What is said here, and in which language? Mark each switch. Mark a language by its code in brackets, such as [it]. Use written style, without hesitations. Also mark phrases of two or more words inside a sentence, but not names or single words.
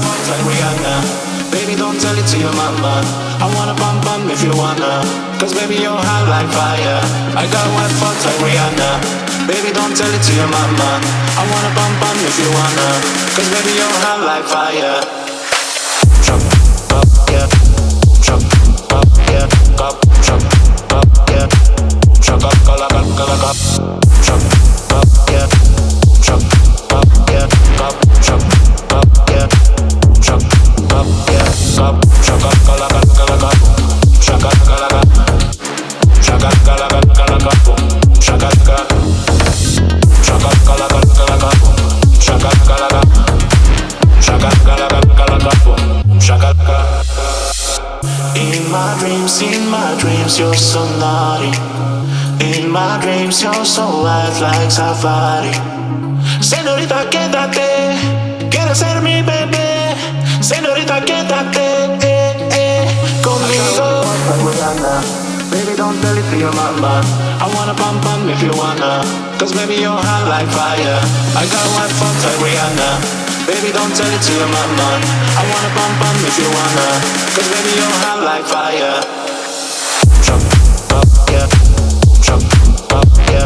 [en] like Rihanna. Baby, don't tell it to your mama. I wanna bum bum if you wanna. Cause baby, you're hot like fire. I got white fucked like Rihanna. Baby, don't tell it to your mama. I wanna bum bum if you wanna. Cause baby, you're hot like fire. Chop, up, yeah. Chop, up, yeah. Cup, chop, up, yeah. Chop up, call up, call up. Chop, up, yeah. Chop, up, yeah. Cup, chop, up, yeah. Chop, up, yeah. Cup, chop up, call up, call up. Chop up, call up. Chop up, call up, call up. Chop up, call up. Chop up, call up, call up. Chop up, call up. Chop up, call up, call up. Chop up, call up. In my dreams, you're so naughty. In my dreams, you're so wild like safari. [es] Señorita, quédate. Quieres ser mi bebé. Señorita, quédate conmigo. [en] Baby, don't tell it to your mama. I wanna bum bum if you wanna. Cause baby, you're hot like fire. I got white fucked like Rihanna. Baby, don't tell it to your mama. I wanna bum bum if you wanna. Cause baby, you're hot like fire. Chop up, yeah. Chop up, yeah.